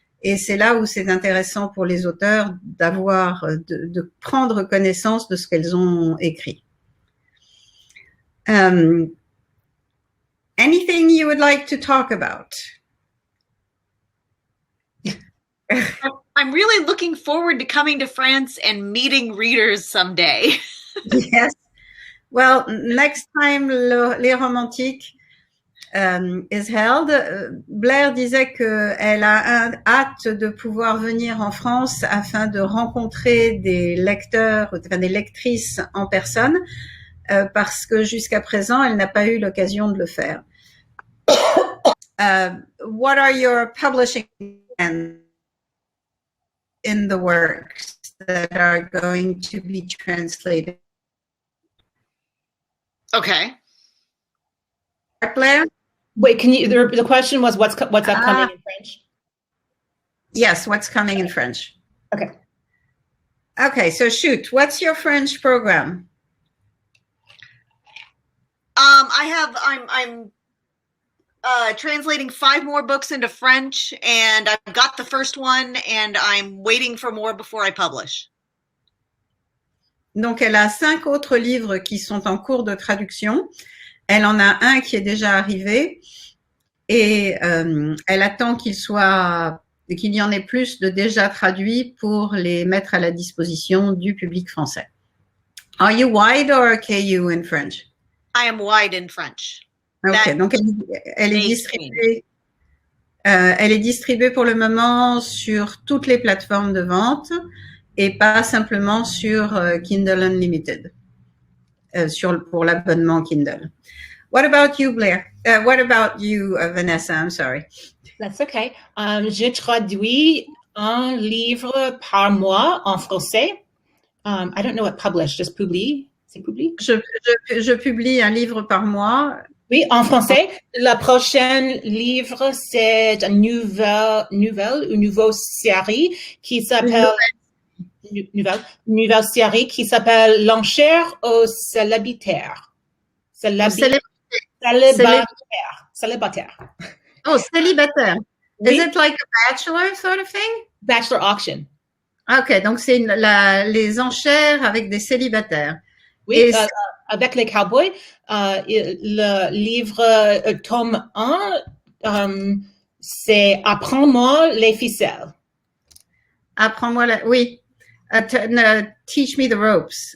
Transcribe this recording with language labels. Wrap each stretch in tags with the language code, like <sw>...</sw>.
<fr>Et c'est là où c'est intéressant pour les auteurs de prendre connaissance de ce qu'elles ont écrit.</fr> <en>Anything you would like to talk about? I'm really looking forward to coming to France and meeting readers someday. Yes. Well, next time</en> <fr>Les Romantiques</fr> <en>is held,</en> <fr>Blair disait qu'elle a hâte de pouvoir venir en France afin de rencontrer des lecteurs, enfin des lectrices en personne, parce que jusqu'à présent, elle n'a pas eu l'occasion de le faire.</fr> <en>What are your publishing plans in the works that are going to be translated? Okay. Blair? Wait, can you? The question was what's upcoming in French? Yes, what's coming in French? Okay. Okay, so shoot. What's your French program? I'm translating 5 more books into French, and I've got the first one, and I'm waiting for more before I publish.</en> <fr>Donc, elle a 5 autres livres qui sont en cours de traduction. Elle en a un qui est déjà arrivé et elle attend qu'il y en ait plus de déjà traduits pour les mettre à la disposition du public français.</fr> <en>Are you wide or KU in French? I am wide in French.</en> <fr>Okay, donc elle est distribuée pour le moment sur toutes les plateformes de vente et pas simplement sur Kindle Unlimited, pour l'abonnement Kindle.</fr> <en>What about you, Blair? What about you, Vanessa? I'm sorry. That's okay.</en> <fr>Je traduis un livre par mois en français.</fr> <en>I don't know what publish, just</en> <fr>publie. C'est publié? Je publie un livre par mois. Oui, en français. Le prochain livre, c'est une nouvelle série qui s'appelle nouvelle série qui s'appelle L'enchère aux célibataires. Célibataire. Oh, célibataire. Oui.</fr> <en>Is it like a bachelor sort of thing? Bachelor auction.</en> <fr>Ok, donc c'est les enchères avec des célibataires. Oui, Et avec les cowboys. Le livre tome 1, c'est Apprends-moi les ficelles. Apprends-moi oui.</fr> <en>Teach me the ropes.</en>